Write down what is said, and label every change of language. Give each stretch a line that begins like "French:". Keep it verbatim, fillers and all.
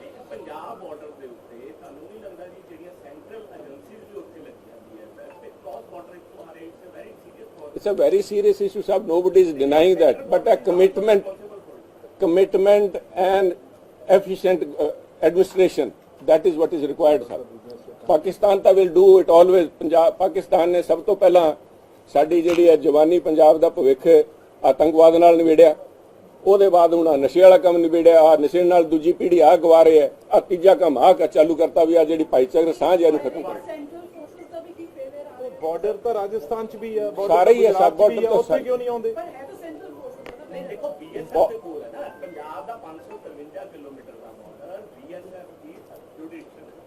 Punjabi: Punjab border ਦੇ ਉੱਤੇ ਤੁਹਾਨੂੰ ਨਹੀਂ ਲੱਗਦਾ ਜੀ ਜਿਹੜੀਆਂ ਸੈਂਟਰਲ ਏਜੰਸੀਜ਼ ਜੋ ਉੱਥੇ ਲੱਗੀਆਂ ਹੋਈਆਂ ਸਰ, ਤੇ ਕ੍ਰਾਸ ਬਾਰਡਰ ਇੱਕ ਤੁਹਾਰੇ
English: It's a very serious problem. It's a very serious issue sahib, nobody is denying that, but a commitment commitment and efficient uh, administration, that is what is required sir. Pakistan ta will do it always.
Punjabi: Punjab Pakistan ne sab to pehla saadi jehdi hai jawani Punjab da bhavikh aatankwad naal nivedya, ਉਹਦੇ ਬਾਅਦ ਹੁਣ ਆਹ ਨਸ਼ੇ ਵਾਲਾ ਕੰਮ ਨਿਬੇੜਿਆ। ਆਹ ਨਸ਼ੇ ਨਾਲ ਦੂਜੀ ਪੀੜ੍ਹੀ ਆਹ ਗਵਾ ਰਹੀ ਹੈ, ਆਹ ਤੀਜਾ ਕੰਮ ਆਹ ਕ- ਚਾਲੂ ਕਰਤਾ ਵੀ। ਆਹ ਜਿਹੜੀ ਭਾਈਚਾਰਕ ਸਾਂਝ ਹੈ ਇਹਨੂੰ ਖਤਮ ਕਰੋ। ਸੈਂਟਰਲ ਫੋਰਸਸ ਦਾ ਵੀ ਕੀ ਫੇਵਰ ਆ ਰਿਹਾ ਬਾਰਡਰ ਤਾਂ ਰਾਜਸਥਾਨ ਚ ਵੀ ਹੈ, border ਸਾਰੇ ਹੀ ਹੈ ਪੰਜਾਬ ਚ ਵੀ
English: border
Punjabi: ਹੈ, ਤਾਂ ਉੱਥੇ ਸਾਰੇ। ਕਿਉਂ ਨਹੀਂ ਆਉਂਦੇ? ਪਰ ਹੈ ਤਾਂ ਸੈਂਟਰਲ ਫੋਰਸਸ ਦਾ ਨਾ। ਦੇਖੋ ਬੀਐਸਐਫ ਦੇ ਕੋਲ ਹੈ ਨਾ ਪੰਜਾਬ ਦਾ ਪੰਜ ਸੌ ਤਰਵੰਜਾ ਕਿਲੋਮੀਟਰ ਦਾ ਬਾਰਡਰ, ਬੀਐਸਐਫ ਦੀ ਜੁਡੀਸ਼ੀਅਲ